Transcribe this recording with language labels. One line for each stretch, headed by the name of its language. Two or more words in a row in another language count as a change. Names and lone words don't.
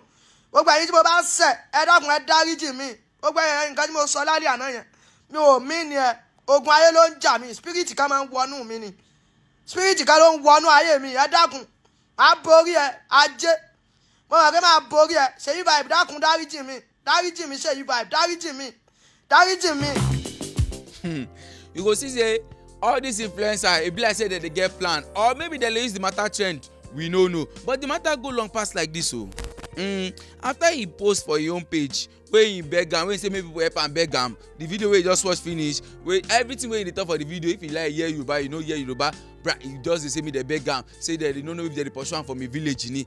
Yoruba: Gbogbo ẹ̀yin tí mo bá ń ṣẹ̀, ẹ dákun ẹ dáríjì mi. Gbogbo ẹ̀yin nǹkan tí mo sọ lálẹ́ àná yẹn, mi ò mí ni ẹ. Ogun ayé ló ń jà mí, spirit kan máa ń wọnú mi ni. Spirit kan ló ń wọnú ayé mi, ẹ dákun. Má borí ẹ, ajé. Mo mọ̀ pé máa borí ẹ. Seyivibez dákun dáríjì mi. Dáríjì mi Seyivibez, dáríjì mi.
Nigerian Pidgin: You go see say all these influencers, e be like say they get plan, or maybe they use the matter trend, we no know, but the matter go long pass like this o. After he post for his own page wey he beg am, wey say make people help am beg am, the video wey he just watch finish, wey everything wey he dey talk for the video, if he like hear Yoruba, you no hear Yoruba, he just dey say me dey beg am, say that they no know if they dey pursue am from a village ni.